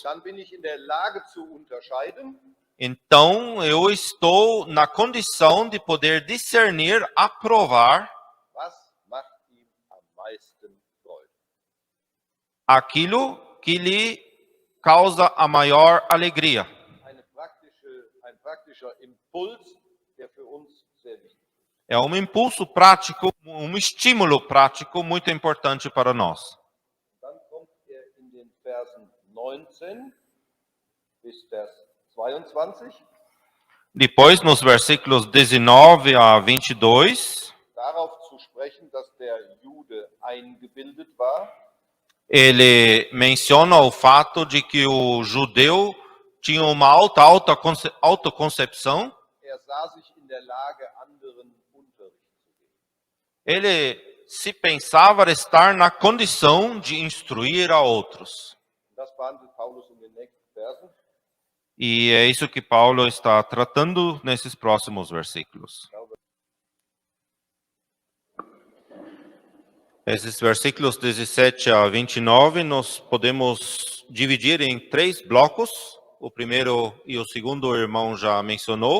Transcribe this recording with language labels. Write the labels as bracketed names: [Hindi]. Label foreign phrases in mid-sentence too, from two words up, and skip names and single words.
[German] dann bin ich in der Lage zu unterscheiden, [Portuguese] então eu estou na condição de poder discernir, aprovar [German] was macht ihm am meisten Freude. [Portuguese] aquilo que lhe causa a maior alegria. [German] Ein praktischer Impuls, der für uns sehr wichtig ist. [Portuguese] É um impulso prático, um estímulo prático muito importante para nós. [German] Dann kommt in den Versen 19 bis Vers 22, [Portuguese] Depois, nos versículos 19 a 22, [German] darauf zu sprechen, dass der Jude eingebildet war, [Portuguese] ele menciona o fato de que o judeu tinha uma alta autoconcepção. [German] sah sich in der Lage, anderen Unterricht zu geben. [Portuguese] Ele se pensava estar na condição de instruir a outros. [German] Das behandelt Paulus in den nächsten Versen. [Portuguese] E é isso que Paulo está tratando nesses próximos versículos. Esses versículos 17 a 29 nós podemos dividir em 3 blocos. O primeiro e o segundo o irmão já mencionou.